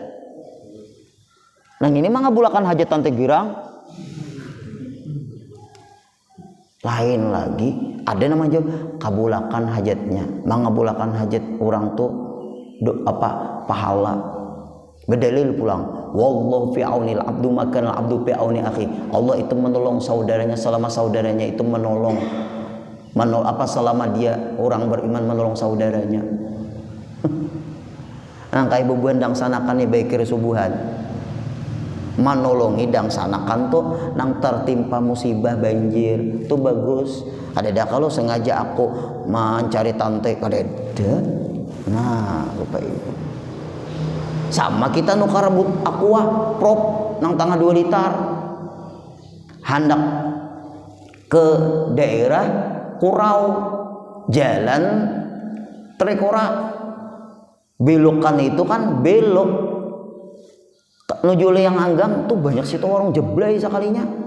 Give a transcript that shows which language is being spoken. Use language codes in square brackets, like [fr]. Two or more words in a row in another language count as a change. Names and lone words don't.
[bjn] Nah ini mengabulakan hajat Tante Girang. Lain lagi ada namanya kabulakan hajatnya, mengabulakan hajat orang tuh pahala. Berdalil pulang, [ar] والله في عون العبد ما كان العبد في عون أخي. [id] Allah itu menolong saudaranya selama saudaranya itu menolong selama dia orang beriman menolong saudaranya. [bjn] Nah kayak bebuan dang sanakan nih baik subuhan, menolongi dang sanakan tuh nang tertimpa musibah banjir tuh bagus. Ada kalau sengaja aku mencari tante kada. Nah Bapak Ibu, sama kita nukar rebut aqua prop nang tangga 2 liter hendak ke daerah Kurau, jalan Trekora, belokan itu kan belok Nuju yang anggang tuh banyak situ warung jeblay sekalinya.